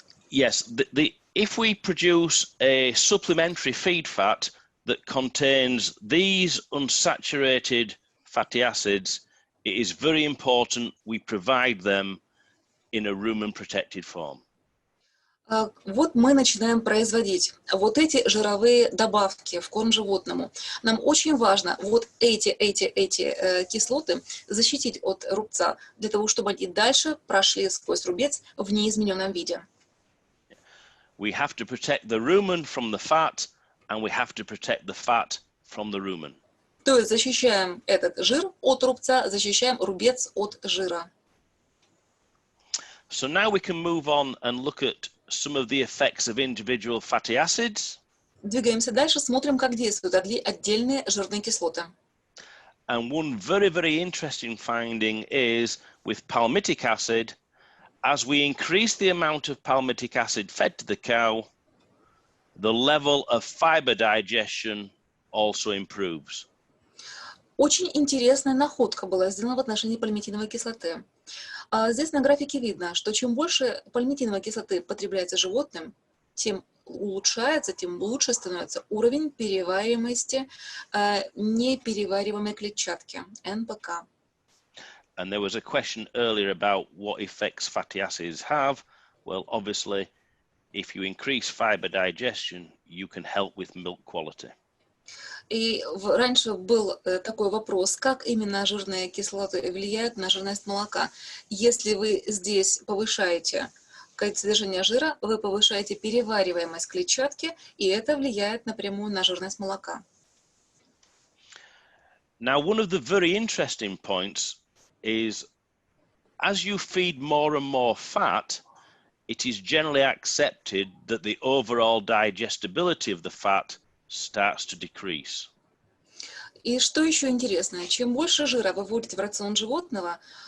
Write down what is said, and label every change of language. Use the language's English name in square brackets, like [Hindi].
[English] Yes, if we produce a supplementary feed fat that contains these unsaturated fatty acids, it is very important we provide them in a rumen-protected form. [Russian] Вот мы начинаем производить вот эти жировые добавки в корм животному. Нам очень важно вот эти кислоты защитить от рубца, для того, чтобы они дальше прошли сквозь рубец в неизмененном виде. [English] We have to protect the rumen from the fat, and we have to protect the fat from the rumen. [Russian] То есть защищаем этот жир от рубца, защищаем рубец от жира. [English] So now we can move on and look at some of the effects of individual fatty acids. [Russian] Двигаемся дальше, смотрим, как действуют отдельные жирные кислоты. [English] And one very, very interesting finding is with palmitic acid, as we increase the amount of palmitic acid fed to the cow, the level of fiber digestion also improves. [Russian] Очень интересная находка была сделана в отношении пальмитиновой кислоты. Здесь на графике видно, что чем больше пальмитиновой кислоты потребляется животным, тем улучшается, тем лучше становится уровень перевариваемости неперевариваемой клетчатки, НПК. [English] And there was a question earlier about what effects fatty acids have. Well, obviously, if you increase fiber digestion, you can help with milk quality. [Russian] И раньше был такой вопрос, как именно жирные кислоты влияют на жирность молока. Если вы здесь повышаете содержание жира, вы повышаете перевариваемость клетчатки, и это влияет напрямую на жирность молока. [English] Now, one of the very interesting points is as you feed more and more fat, it is generally accepted that the overall digestibility of the fat starts to decrease. [Russian] И что еще интересно, чем больше жира вы вводите в рацион животного,